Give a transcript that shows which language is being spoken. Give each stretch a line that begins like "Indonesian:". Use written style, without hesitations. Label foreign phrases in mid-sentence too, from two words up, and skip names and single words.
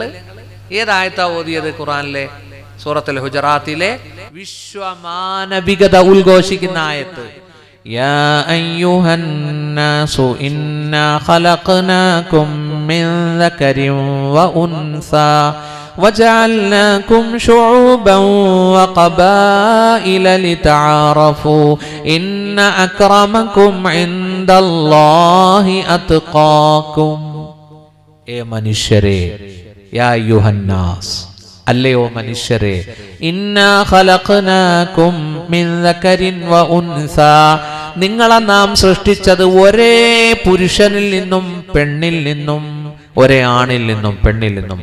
Malayalam: ഏതായത്താ ഓതിയത് ഖുർആനിലെ? സൂറത്തുൽ ഹുജറാത്തിലെ വിശ്വമാനവികത ഉദ്ഘോഷിക്കുന്ന ആയത്ത്.
Arabic: يا أيها الناس إنا خلقناكم من ذكر وأنثى وجعلناكم شعوبا وقبائل لتعارفوا إن أكرمكم عند الله أتقاكم.
Malayalam: മനുഷ്യരെ,
Arabic: يا أيها الناس,
Malayalam: അല്ലയോ മനുഷ്യരെ,
Arabic: إنا خلقناكم من ذكر وأنثى,
Malayalam: നിങ്ങളെ നാം സൃഷ്ടിച്ചത് ഒരേ പുരുഷനിൽ നിന്നും പെണ്ണിൽ നിന്നും, ഒരേ ആണിൽ നിന്നും പെണ്ണിൽ നിന്നും.